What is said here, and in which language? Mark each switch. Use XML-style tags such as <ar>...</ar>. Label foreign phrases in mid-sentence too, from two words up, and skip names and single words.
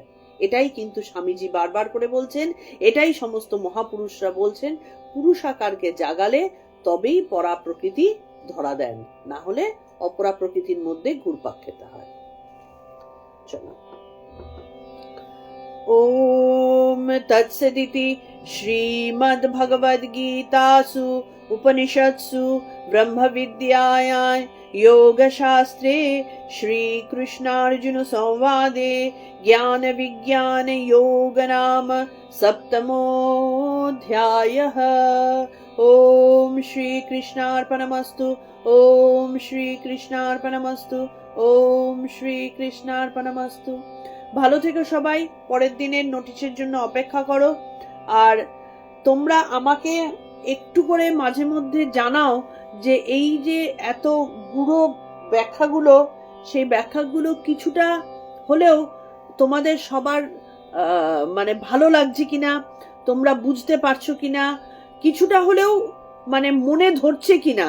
<bn>এটাই কিন্তু স্বামীজি বারবার করে বলছেন, এটাই সমস্ত মহাপুরুষরা বলছেন, পুরুষাকারকে জাগালে তবেই পরা প্রকৃতি ধরা দেন, না হলে অপরা প্রকৃতির মধ্যে ঘুরপাক খেতে হয়।</bn> <sa>চলো। ওম তৎসদিতি শ্রীমদ্ভগবদ্গীতাসু উপনিষৎসু ব্রহ্মবিদ্যায়াং योगशास्त्रे श्रीकृष्णार्जुन संवादे ज्ञान विज्ञान योग नाम सप्तमोऽध्यायः। ओम श्री कृष्णार्पणमस्तु। ओम श्री कृष्णार्पणमस्तु। ओम श्री कृष्णार्पणमस्तु।</sa> <bn>ভালো থেকো সবাই, পরের দিনের নোটিশের জন্য অপেক্ষা করো। আর তোমরা আমাকে একটু করে মাঝে মধ্যে জানাও যে এই যে এত গুঁড়ো ব্যাখ্যাগুলো, সেই ব্যাখ্যাগুলো কিছুটা হলেও তোমাদের সবার মানে ভালো লাগছে কিনা, তোমরা বুঝতে পারছো কিনা, কিছুটা হলেও মানে মনে ধরছে কিনা।</bn>